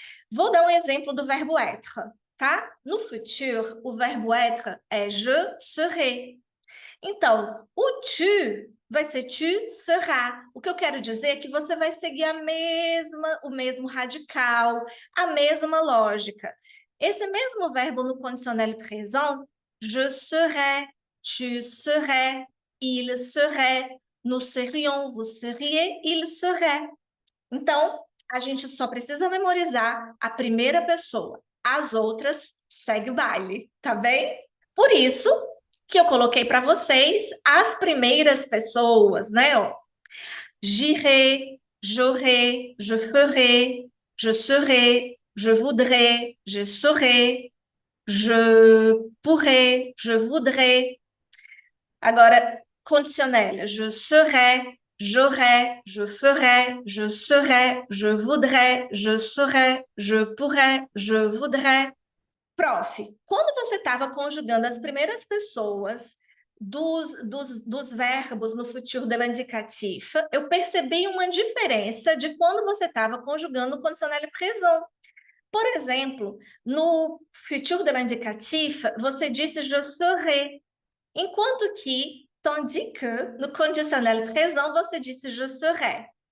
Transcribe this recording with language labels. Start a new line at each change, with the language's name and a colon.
Portuguese: Vou dar um exemplo do verbo être, tá? No futur, o verbo être é
French: je serai.
Portuguese: Então, o tu vai ser
French: tu seras.
Portuguese: O que eu quero dizer é que você vai seguir o mesmo radical, a mesma lógica. Esse mesmo verbo no
French: conditionnel présent, je serai, tu serais, il serait, nous serions, vous seriez, il serait.
Portuguese: Então, a gente só precisa memorizar a primeira pessoa. As outras, segue o baile, tá bem? Por isso que eu coloquei para vocês as primeiras pessoas, né? Ó.
French: J'irai, j'aurai, je ferai, je serai, je voudrais, je saurai, je pourrais, je voudrais.
Portuguese: Agora,
French: conditionnel. Je serai, j'aurais, je ferais, je serais, je voudrais, je saurais, je pourrais, je voudrais.
Portuguese: Prof, quando você estava conjugando as primeiras pessoas dos verbos no futuro de l'indicatif, eu percebi uma diferença de quando você estava conjugando o condicional présent. Por exemplo, no futuro de l'indicatif, você disse
French: je serai,
Portuguese: enquanto que,
French: tandis que,
Portuguese: no conditionnel présent, você disse je serai.